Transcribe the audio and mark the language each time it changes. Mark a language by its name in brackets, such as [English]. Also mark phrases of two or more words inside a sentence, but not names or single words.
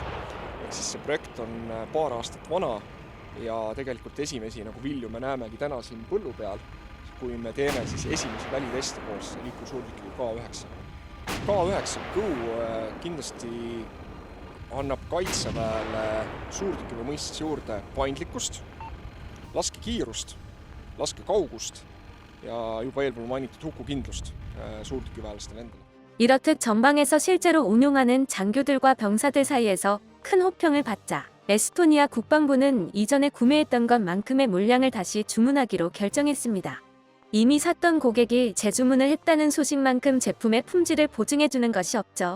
[Estonian] Ehk siis see projekt on paar aastat vana ja tegelikult esimesi nagu vilju me näemegi täna siin põllu peal, kui me teeme siis esimesi väliteste koos liikursuurtükiga K9. K9 Go kindlasti annab Kaitseväele suurtükiväe mõistes juurde paindlikkust, laskekiirust, laskekaugust ja juba eelpool mainitud hukukindlust suurtükiväelastele endale. [Korean] 이렇듯 전방에서 실제로 운용하는 장교들과 병사들 사이에서 큰 호평을 받자 에스토니아 국방부는 이전에 구매했던 것만큼의 물량을 다시 주문하기로 결정했습니다. 이미 샀던 고객이 재주문을 했다는 소식만큼 제품의 품질을 보증해주는 것이 없죠.